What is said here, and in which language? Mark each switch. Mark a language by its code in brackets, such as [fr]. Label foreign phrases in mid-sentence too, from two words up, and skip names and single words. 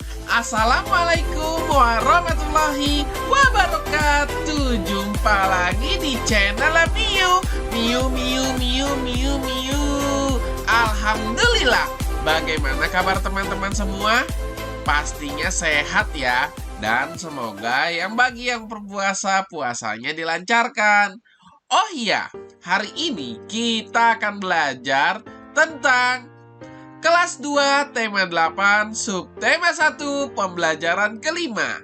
[ar] السلام عليكم ورحمة الله وبركاته. [id] Jumpa lagi di channel Miu. Miu, Miu, Miu, Miu, Miu. Alhamdulillah. Bagaimana kabar teman-teman semua? Pastinya sehat ya. Dan semoga bagi yang berpuasa, puasanya dilancarkan. Oh iya, hari ini kita akan belajar tentang Kelas 2, tema 8, subtema 1, pembelajaran kelima.